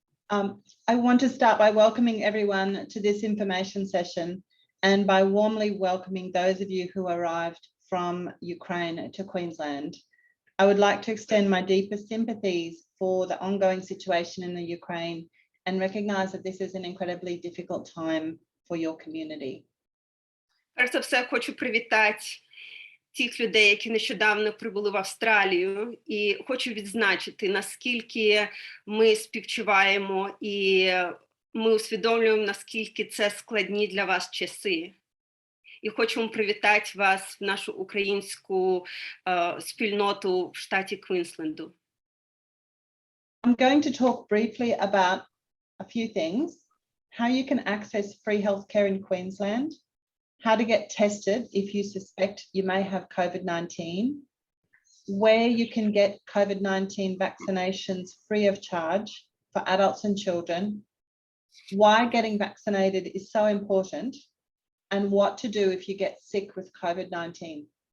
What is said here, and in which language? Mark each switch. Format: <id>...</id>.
<en>I want to start by welcoming everyone to this information session and by warmly welcoming those of you who arrived from Ukraine to Queensland. I would like to extend my deepest sympathies for the ongoing situation in the Ukraine and recognize that this is an incredibly difficult time for your community.</en> <uk>Перш за все, хочу привітати тих людей, які нещодавно прибули в Австралію, і хочу відзначити, наскільки ми співчуваємо і ми усвідомлюємо, наскільки це складні для вас часи. І хочемо привітати вас в нашу українську спільноту в штаті Квінсленду.</uk> <en>I'm going to talk briefly about a few things: how you can access free healthcare in Queensland, how to get tested if you suspect you may have COVID-19, where you can get COVID-19 vaccinations free of charge for adults and children, why getting vaccinated is so important, and what to do if you get sick with COVID-19.</en>